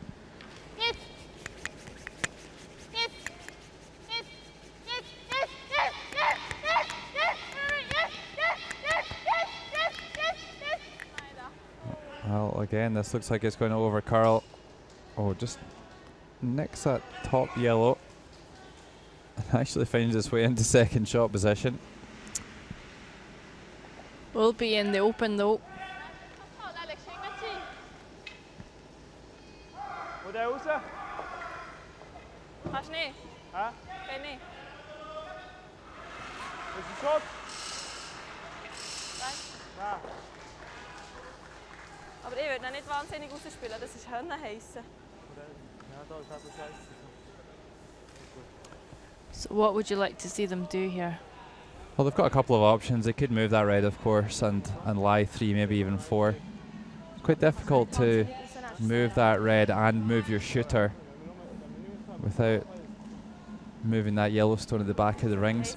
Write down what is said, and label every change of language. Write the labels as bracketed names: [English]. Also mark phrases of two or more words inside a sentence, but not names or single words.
[English] Well, again, this looks like it's going to over curl. Oh, just nicks that top yellow. And actually finds its way into second shot position. Will be in the open though. [Dutch] Moet hij hoesten? [German] Hast du nicht? Hä? Geht nicht. Ist ein Shot? Nein. Aber ich würde ihn nicht wahnsinnig rausspielen, das ist Hönne heissen. Ja, da ist etwas Scheiße. [English] So what would you like to see them do here? Well, they've got a couple of options. They could move that red, of course, and lie 3, maybe even 4. It's quite difficult to move that red and move your shooter without moving that yellow stone at the back of the rings.